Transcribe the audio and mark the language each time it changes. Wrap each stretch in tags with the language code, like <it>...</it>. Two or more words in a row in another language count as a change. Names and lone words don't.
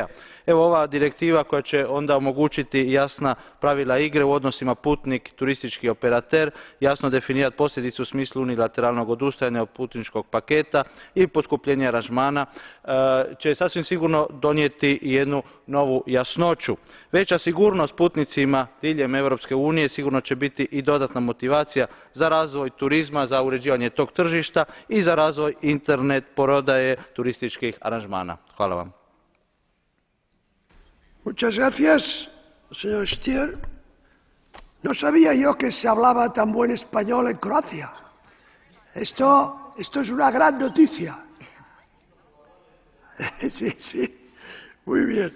<hr>Evo, ova direktiva koja će onda omogućiti jasna pravila igre u odnosima putnik-turistički operater, jasno definirati posljedice u smislu unilateralnog odustajanja od putničkog paketa i poskupljenja aranžmana, će sasvim sigurno donijeti jednu novu jasnoću. Veća sigurnost putnicima diljem Europske unije sigurno će biti i dodatna motivacija za razvoj turizma, za uređivanje tog tržišta i za razvoj internet prodaje turističkih aranžmana. Hvala vam.</hr> <es>Muchas gracias, señor Stier. No sabía yo que se hablaba tan buen español en Croacia. Esto es una gran noticia. Sí, sí, muy bien.</es>